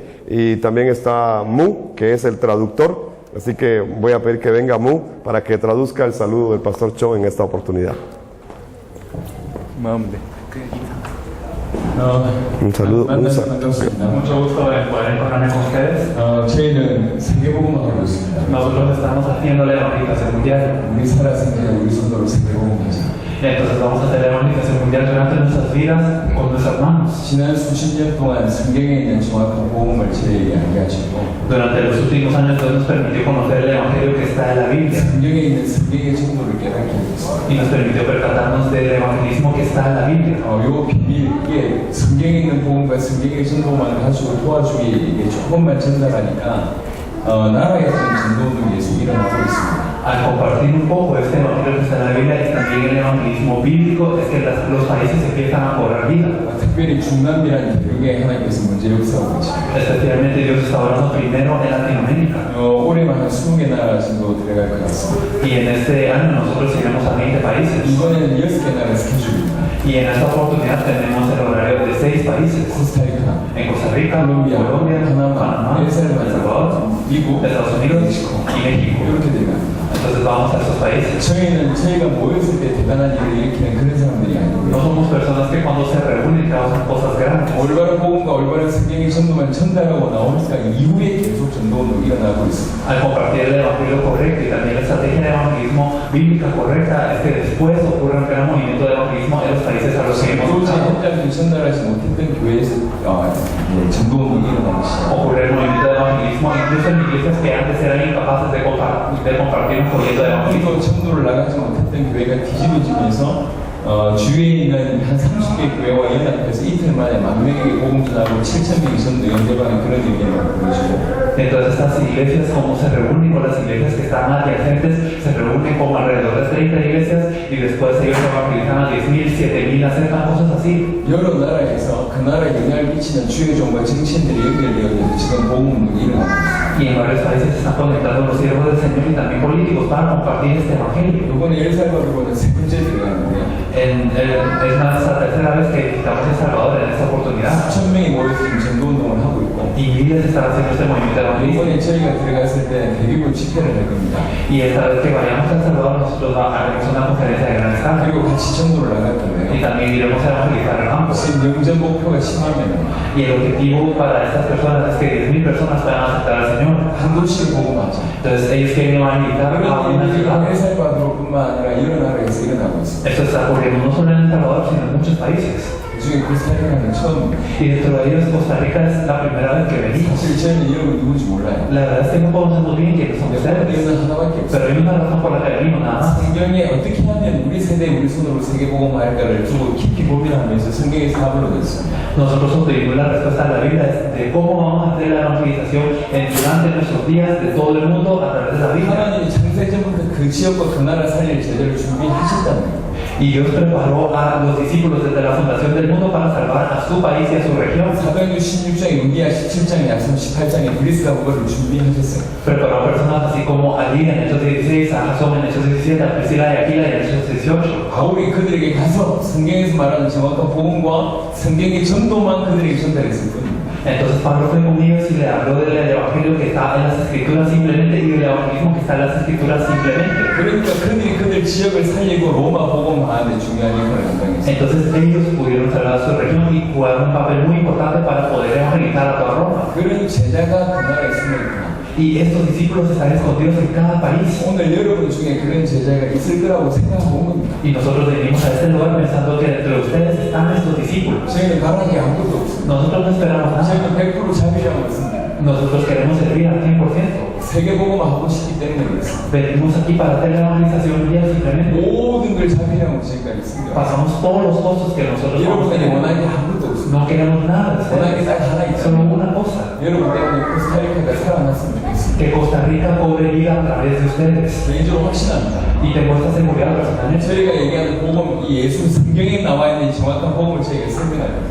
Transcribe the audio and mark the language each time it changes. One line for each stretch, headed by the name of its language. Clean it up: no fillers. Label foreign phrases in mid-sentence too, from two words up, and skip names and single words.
Spanish: Y también está Mu, que es el traductor, así que voy a pedir que venga Mu para que traduzca el saludo del pastor Cho en esta oportunidad. Un saludo. Mucho gusto en poder encontrarme con ustedes.
Korean: 저희는 세계복음을 하고 있습니다.
Spanish: Nosotros estamos haciendo la evangelización mundial.
Korean: 우리 살았으니까 우리 손으로 세계복음하자.
Spanish: Entonces vamos a hacer la evangelización mundial durante nuestras vidas con nuestras manos.
Korean: 지난 수십 년 동안 성경에 있는 정확한 복음을 저희에게 알게 하시고
Spanish: Durante los últimos años Dios nos permitió conocer el evangelio que está en la Biblia
Korean: 성경에 있는 성경의 정보를 깨닫게 해줬습니다.
Spanish: y nos permitió percatarnos del evangelismo que está en la Biblia.
Korean: 요 비밀, 이게 성경에 있는 복음과 성경의 정보만 가지고 도와주기 이게 조금만 전달하니까 나라에서 전도운동이 계속 일어나고 있습니다.
Spanish: Al compartir un poco este evangelio que está en la Biblia y también el evangelismo bíblico es que los países empiezan a cobrar vida.
Korean: 특별히 중남미라는 대륙에 하나님께서 먼저 역사하고 계십니다.
Spanish: Especialmente Dios está obrando primero en Latinoamérica.
Korean: 올해만 한 20개 나라 정도 들어갈 것 같습니다.
Spanish: Y en este año nosotros iremos a 20 países.
Korean: 이번에는 6개 나라 스케줄입니다.
Spanish: Y en esta oportunidad tenemos el horario de 6 países.
Korean: 코스타리카,
Spanish: En Costa Rica, Colombia, Panamá, El Salvador,
Korean: 미국,
Spanish: Estados Unidos y México.
Korean: 이렇게 돼갑니다.
Spanish: Entonces vamos a esos países.
Korean: 저희가 모였을 때 대단한 일을 일으키는 그런 사람들이
Spanish: No
Korean: 아니고요.
Spanish: somos personas que cuando se reúnen trabajan cosas grandes.
Korean: 올바른 복음과 올바른 성경의 전도만 전달하고 나오니까 이후에 계속 전도운동이 일어나고 있습니다.
Spanish: Al compartir el evangelio correcto y también la estrategia de evangelismo bíblica correcta es que después ocurre un gran movimiento de evangelismo en los países a los que hemos
Korean: 도저히
Spanish: estado.
Korean: 현장에 전달하지 못했던 교회에서 전도운동이 일어나기 시작합니다.
Spanish: Ocurre el movimiento de evangelismo incluso en iglesias que antes eran incapaces de compartir un folleto de evangelismo.
Korean: 또 전도를 나가지 못했던 교회가 뒤집어지면서 주위에 있는 한 30개 교회와 연합해서 이틀 만에 10,000명에게 복음 전하고 7,000명이 전도 연대반에 그런 의미를 보여주고
Spanish: Entonces estas iglesias, como se reúnen con las iglesias que están adyacentes, se reúnen con alrededor de 30 iglesias y después ellos evangelizan a 10,000, 7,000, acercan cosas así.
Korean: 여러 나라에서 그 나라에 영향을 끼치는 주요종과 정치인들이 연결되어 지금 복음운동이 일어나고 있습니다.
Spanish: Y en varios países se están conectando los siervos del Señor y también políticos para compartir este evangelio.
Korean: 이번에 엘살바도르는 세 번째 들어가는데
Spanish: Es más, la tercera vez que visitamos El Salvador en esta oportunidad.
Korean: 수천 명이 모여서 지금 전도운동을 하고 있고
Spanish: Y miles están haciendo este movimiento de evangelismo.
Korean: 이번에 저희가 들어갔을 때 대규모 집회를 할 겁니다.
Spanish: Y esta vez que vayamos a El Salvador, nosotros haremos una conferencia de gran escala.
Korean: 그리고 같이 전도를 나갈
Spanish: Y
Korean: 건데요.
Spanish: también iremos a evangelizar el campo.
Korean: 지금 영전 목표가 10만 명.
Spanish: Y el objetivo para estas personas es que 10,000 personas puedan aceptar al Señor.
Korean: 한 도시를 복음하자.
Spanish: Entonces ellos quieren evangelizar a una
Korean: 그런
Spanish: ciudad.
Korean: 일이 엘살바도르뿐만 아니라 여러 나라에서 일어나고 있습니다.
Spanish: Esto está ocurriendo no solo en El Salvador, sino en muchos países.
Korean: 그중에 코스타리카는 처음입니다.
Spanish: Y dentro de ellos Costa Rica es la primera vez que venimos.
Korean: 사실 저희는 여러분 누군지 몰라요.
Spanish: La verdad es que no conocemos bien quiénes son ustedes.
Korean: 이유는 하나밖에 없어요.
Spanish: Pero hay una razón por la que venimos nada más.
Korean: 성경에 어떻게 하면 우리 세대에 우리 손으로 세계복음할까를 두고 깊이 고민하면서 성경의 사업을 얻었습니다.
Spanish: Nosotros obtuvimos la respuesta a la Biblia de cómo vamos a hacer la evangelización durante nuestros días de todo el mundo a través de la Biblia.
Korean: 하나님이 창세전부터 그 지역과 그 나라 살릴 제자를 준비하셨다는 거예요.
Spanish: Y Dios preparó a los discípulos desde la fundación del mundo para salvar a su país y a su región.
Korean: 사도행전 16장에 은비야 17장에 약속 18장에 그리스가 그거를 준비하셨어요.
Spanish: Preparó a personas así como a Lidia en Hechos 16, a Jasón en Hechos 17, a Priscila y Aquila en Hechos 18.
Korean: 바울이 그들에게 가서 성경에서 말하는 정확한 복음과 성경의 전도만 그들에게 전달했을 뿐입니다.
Spanish: Entonces Pablo fue con ellos y le habló del evangelio que está en las escrituras simplemente y del evangelismo que está en las escrituras simplemente.
Korean: 그러니까 그들이 그들 지역을 살리고 로마 복음화하는 중요한 역할을 감당했어요.
Spanish: Entonces ellos pudieron salvar a su región y jugaron un papel muy importante para poder evangelizar a toda Roma.
Korean: 그런 제자가 그 나라에 숨어 있구나.
Spanish: Y estos discípulos están escondidos en cada país.
Korean: 오늘 여러분 중에 그런 제자가 있을 거라고 생각하고 온 겁니다.
Spanish: Y nosotros venimos a este lugar pensando que dentro de ustedes están estos discípulos.
Korean: 저희는 바라기 아무것도 없습니다.
Spanish: Nosotros no esperamos nada.
Korean: 저희는 100% 자비라고 있습니다.
Spanish: Nosotros queremos servir al 100%.
Korean: 세계복음 하고 싶기 때문에 그렇습니다.
Spanish: Venimos aquí para hacer la evangelización mundial simplemente.
Korean: 모든 걸 자비하고 지금까지 있습니다.
Spanish: Pasamos todos los costos que nosotros
Korean: 여러분들이
Spanish: tenemos.
Korean: 원하는 게 아무것도 없습니다.
Spanish: No queremos nada de
Korean: 원하는 게
Spanish: ustedes,
Korean: 딱 하나
Spanish: solo
Korean: 있습니다.
Spanish: una cosa.
Korean: 여러분 때문에 코스타리카가 살아났으면 좋겠습니다.
Spanish: Que Costa Rica cobre vida a través de ustedes.
Korean: 개인적으로 확신합니다.
Spanish: Y tengo esta seguridad personalmente.
Korean: 저희가 얘기하는 복음, 이 예수 성경에 나와 있는 정확한 복음을 저희가 설명할 겁니다.